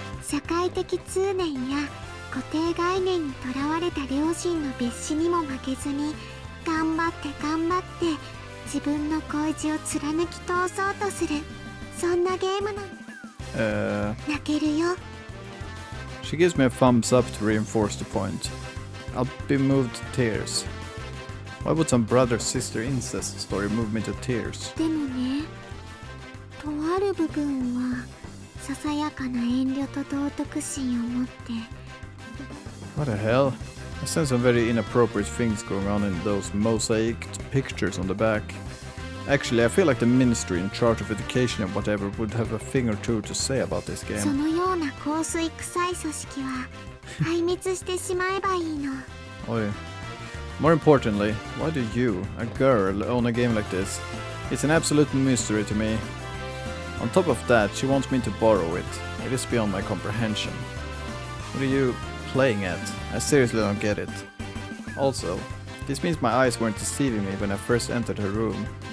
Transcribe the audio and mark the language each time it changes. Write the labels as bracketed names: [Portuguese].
[Japanese] 社会的通念や固定概念にとらわれた両親の別紙にも負けずに頑張って自分の恋路を貫き通そうとする、そんなゲームなの。泣けるよ。 [English] She gives me a thumbs up to reinforce the point. I'll be moved to tears. Why would some brother-sister incest story move me to tears? [Japanese] でもね、とある部分はささやかな遠慮と道徳心を持って。 [English] What the hell? I sense some very inappropriate things going on in those mosaiced pictures on the back. Actually, I feel like the ministry in charge of education and whatever would have a thing or two to say about this [Japanese] そ [English] game. [Japanese] のような香水臭い組織は壊滅してしまえばいいの。 [English] Oi. More importantly, why do you, a girl, own a game like this? It's an absolute mystery to me. On top of that, she wants me to borrow it. It is beyond my comprehension. What are you playing at? I seriously don't get it. Also, this means my eyes weren't deceiving me when I first entered her room.